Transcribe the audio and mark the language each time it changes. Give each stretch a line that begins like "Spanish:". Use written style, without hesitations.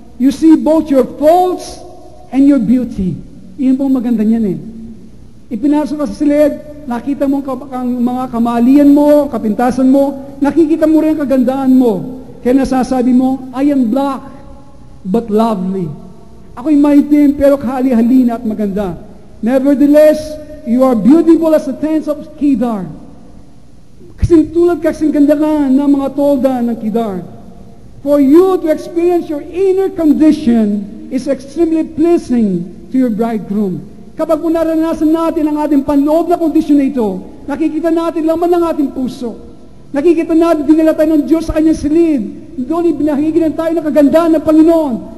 English: You see both your faults and your beauty.
Filipino: Iyon pong maganda niyan eh. Ipinasok ka sa silid, nakita mo ang mga kamalian mo, kapintasan mo, nakikita mo rin ang kagandahan mo. Kaya nasasabi mo,
English: I am black, but lovely.
Filipino: Ako'y maitim, pero kahali-halina at maganda.
English: Nevertheless, you are beautiful as the tents of Kedar.
Filipino: Kasing tulad kasing ganda ka ng mga tolda ng Kedar.
English: For you to experience your inner condition is extremely pleasing to your bridegroom.
Filipino: Kapag naranasan natin ang ating panloob na kondisyon na ito, nakikita natin laman ng ating puso. Nakikita natin dinala tayo ng Diyos sa kanyang silid. Doon ibinahiginan tayo ng kagandahan ng Panginoon.